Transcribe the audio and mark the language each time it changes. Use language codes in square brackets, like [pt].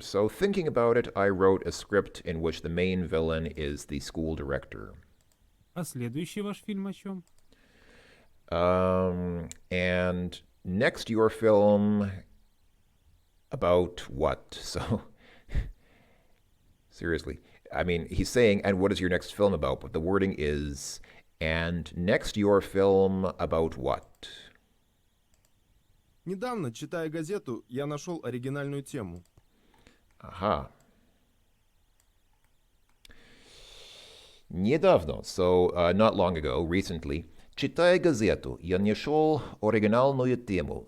[en] So thinking about it, I wrote a script in which the main villain is the school director. [ru] А следующий ваш фильм о чем? [en] And next, your film about what? So, seriously. I mean, he's saying, and what is your next film about? But the wording is, and next, your film about what? [ru] Недавно, читая газету, я нашел оригинальную тему. Aha. Недавно, [en] so not long ago, recently, [ru] читая газету, я нашел оригинальную тему.